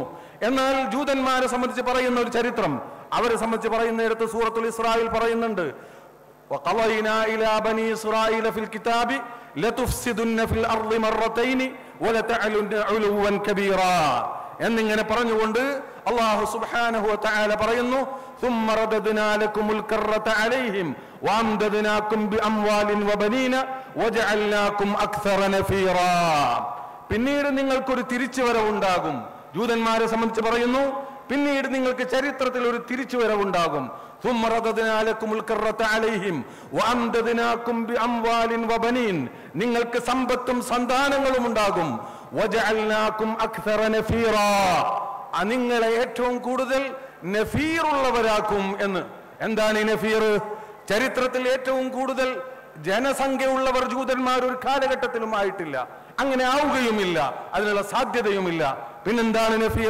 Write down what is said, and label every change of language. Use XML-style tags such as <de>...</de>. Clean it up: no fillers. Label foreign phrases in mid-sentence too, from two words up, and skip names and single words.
<ml>എന്നാൽ ജൂതന്മാരെ സംബന്ധിച്ച് പറയുന്ന ഒരു ചരിത്രം അവരെ സംബന്ധിച്ച് പറയുന്നിടത്ത് സൂറത്തുൽ ഇസ്രായിൽ പറയുന്നുണ്ട്,</ml> <ar>وقضينا إلى بني إسرائيل في الكتاب لتفسدن في الأرض مرتين ولتعلن علوا كبيرا</ar> <ml>എന്നിങ്ങനെ പറഞ്ഞുകൊണ്ട് അല്ലാഹു</ml> <ar>سبحانه وتعالى</ar> <ml>പറയുന്നു,</ml> <ar>ثم رددنا لكم الكرة عليهم وأمددناكم بأموال وبنين وجعلناكم أكثر نفيرا.</ar> <ml>പിന്നീട് നിങ്ങൾക്കൊരു തിരിച്ചുവരവുണ്ടാകും. ജൂതന്മാരെ സംബന്ധിച്ച് പറയുന്നു, പിന്നീട് നിങ്ങൾക്ക് ചരിത്രത്തിൽ ഒരു തിരിച്ചുവരവുണ്ടാകും.</ml> <ar>ثم رددنا لكم الكرة عليهم وأمددناكم بأموال وبنين,</ar> <ml>നിങ്ങൾക്ക് സമ്പത്തും സന്താനങ്ങളും ഉണ്ടാകും.</ml> <ar>وجعلناكم أكثر نفيرا,</ar> <ml>നിങ്ങളെ ഏറ്റവും കൂടുതൽ നഫീറുള്ളവരാക്കും എന്ന്. എന്താണ് ഈ നഫീർ? ചരിത്രത്തിൽ ഏറ്റവും കൂടുതൽ ജനസംഖ്യ ഉള്ളവർ ജൂതന്മാർ ഒരു കാലഘട്ടത്തിലും ആയിട്ടില്ല, അങ്ങനെ ആവുകയുമില്ല, അതിനുള്ള സാധ്യതയുമില്ല. പിന്നെന്താണ് നഫീർ?</ml>